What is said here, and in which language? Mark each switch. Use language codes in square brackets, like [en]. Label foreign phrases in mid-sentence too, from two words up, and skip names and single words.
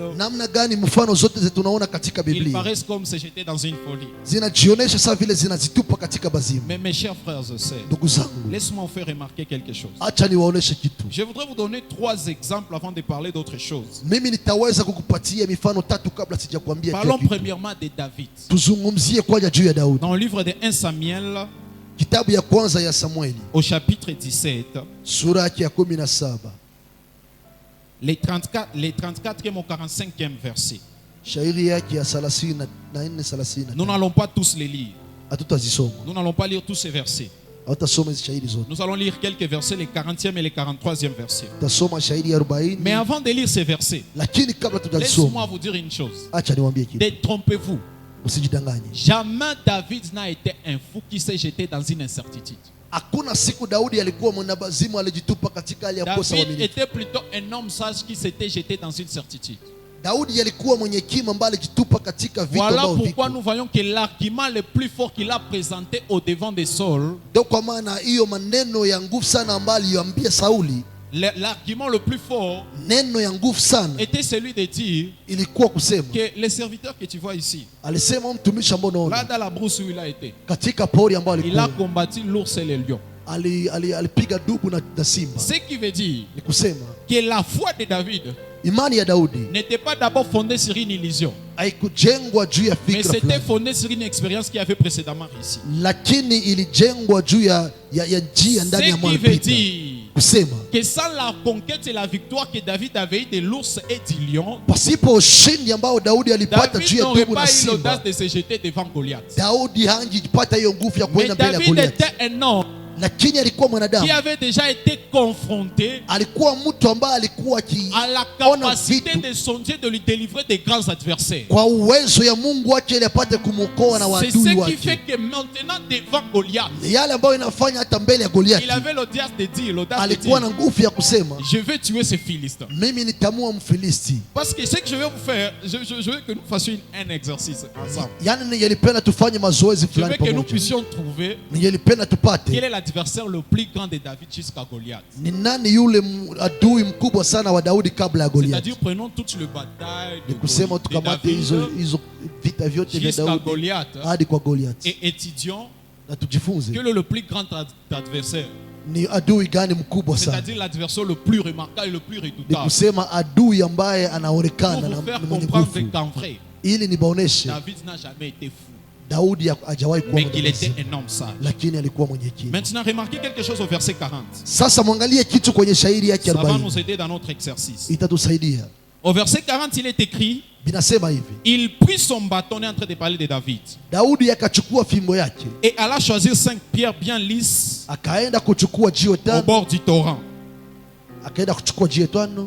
[sw] namna gani mfano zote zetu tunaona katika [fr] ils [sw] Biblia [fr] paraissent comme se jeter dans une folie? [sw] zinajionesha saa vile zinazitupa katika bazimu? [fr] Mais mes chers frères et sœurs, [sw] Ndugu zangu, [fr] laisse-moi vous faire remarquer quelque chose. [sw] acha niwaoneshe kitu. [fr] Je voudrais vous donner 3 exemples avant de parler d'autre chose. [sw] Mimi nitaweza kukupatia mifano 3 kabla sijakwambia kila [fr] Parlons [sw] kitu. [fr] premièrement de David. [sw] Tuzungumzie kwanza juu ya Daudi. [fr] Dans le livre de 1 Samuel, [sw] Kitabu ya kwanza ya Samueli [fr] au chapitre 17, [sw] sura yake ya 17 [fr] les 34e au 45e verset. [sw] shairi yake ya 34 30. [fr] Nous n'allons pas tous les lire. [sw] Hatutazisoma, [fr] Nous n'allons pas lire tous ces versets. [sw] hatutasoma hizo shairi zote, [fr] Nous allons lire quelques versets, les 40e et les 43e versets. [sw] tutasoma shairi ya 40. [fr] Mais avant de lire ces versets, [sw] Lakini kabla [fr] laisse-moi [sw] tutazisoma, [fr] vous dire une chose. [sw] acha niwaambie kitu, [fr] Détrompez-vous. [sw] usijidanganye. [fr] Jamais David n'a été un fou qui s'est jeté dans une incertitude. [sw] Hakuna siku Daudi alikuwa mwanabazimu alijitupa katika hali ya kukosa David uaminifu. [fr] était plutôt un homme sage qui s'était jeté dans une certitude. [sw] Daudi alikuwa mwenye hekima ambaye alijitupa katika vitu [fr] Voilà [sw] ambavyo [fr] pourquoi [sw] viko. [fr] nous voyons que l'argument le plus fort qu'il a présenté au devant de Saul, [sw] Ndio kwa maana hiyo maneno ya nguvu sana ambayo aliambia Sauli, [fr] l'argument le plus fort [sw] neno ya nguvu sana [fr] était celui de dire [sw] ilikuwa kusema, [fr] que les serviteurs que tu vois ici, [sw] alisema mtumishi ambao là unaona [fr] dans la brousse où il a été, [sw] katika pori ambayo [fr] il a [sw] alikuwa [fr] combattu l'ours et le lion. [sw] alipiga dubu na simba. [fr] Ce qui veut dire [sw] Ni kusema [fr] que la foi de David [sw] imani ya Daudi [fr] n'était pas d'abord fondée sur une illusion, [sw] haikujengwa juu ya mais fikra c'était fulani, [fr] fondée sur une expérience qui avait précédemment réussi. [sw] lakini ilijengwa juu ya njia ndani ya [fr] Ce qui [sw] moyo veut pita. dire Kusema [fr] que sans la conquête et la victoire que David avait eu de l'ours et du lion, [sw] pasipo ushindi ambao Daudi alipata David juu ya n'aurait dubu na [fr] pas eu [sw] simba, [fr] l'audace de se jeter devant Goliath. [sw] Daudi hangepata hiyo nguvu ya Mais kwenda mbele ya David Goliathi. [fr] était un homme [sw] Lakini alikuwa qui mwanadamu, [fr] avait déjà été confronté [sw] alikuwa mtu ambaye alikuwa [fr] à la [sw] akiona capacité vitu [fr] de songer, de lui délivrer des grands adversaires. [sw] kwa uwezo ya Mungu wake ili apate kumwokoa na C'est wadui [fr] ce qui [sw] wake. [fr] fait que maintenant devant Goliath, [sw] Ni yale ambayo inafanya hata mbele ya il Goliathi [fr] avait l'audace de dire, [sw] alikuwa na nguvu ya kusema, [fr] je vais tuer ce Philistin. [sw] mimi nitamua Mfilisti. [fr] Parce que ce que je vais vous faire, je veux que nous fassions un exercice ensemble. [sw] Yani ningelipenda tufanye mazoezi [fr] Je veux [sw] fulani [fr] que nous [sw] pamoja, [fr] puissions trouver [sw] ningelipenda quel tupate [fr] est l'adversaire le plus grand de David jusqu'à Goliath. [sw] ni nani yule adui mkubwa sana wa Daudi kabla ya Goliathi. [fr] C'est-à-dire, prenons toute le bataille [sw] Ni kusema de tukamate David hizo vita vyote vya jusqu'à Daudi Goliath hadi kwa Goliathi, [fr] et étudions [sw] na tujifunze [fr] quel est le plus grand adversaire. [sw] ni adui gani mkubwa sana. [fr] C'est-à-dire l'adversaire le plus remarquable et le plus [sw] Ni redoutable. kusema adui ambaye Pour anaonekana vous na faire mwenye comprendre nguvu, [fr] qu'en vrai, [sw] ili nibaoneshe [fr] David n'a jamais été fou, [sw] Daudi hajawahi kuwa [fr] mais qu'il était [sw] mwenye [fr] un homme sage. [sw] lakini alikuwa mwenye hekima. [fr] Maintenant, remarquez quelque chose au verset 40. [sw] Sasa mwangalie kitu kwenye shairi yake [fr] Ça va [sw] 40, [fr] nous aider dans notre exercice. [sw] itatusaidia. [fr] Au verset 40, il est écrit, [sw] Binasema hivi, [fr] il prit son bâton, on est en train de parler de David, [sw] Daudi akachukua fimbo yake [fr] et alla choisir 5 pierres bien lisses [sw] akaenda kuchukua jiwe au tano, [fr] bord du torrent. [sw] akaenda kuchukua jiwe tano,